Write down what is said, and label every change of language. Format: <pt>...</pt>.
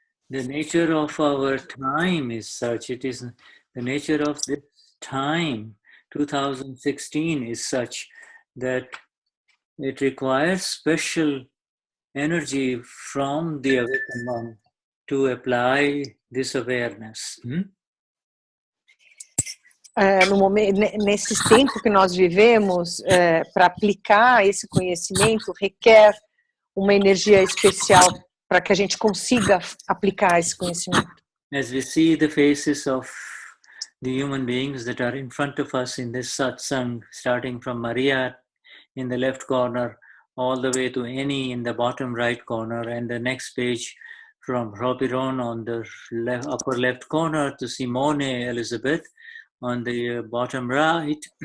<en>The nature of our time is such, it is the nature of this time, 2016 is such that it requires special energy from the awakened one to apply this awareness.</en> <pt>No momento, nesses tempos que nós vivemos, para aplicar esse conhecimento, requer uma energia especial para que a gente consiga aplicar esse conhecimento.</pt> <en>As we see the faces of the human beings that are in front of us in this satsang, starting from Maria in the left corner, all the way to Annie in the bottom right corner, and the next page from Robiron on the upper left corner to Simone Elizabeth on the bottom right.</en>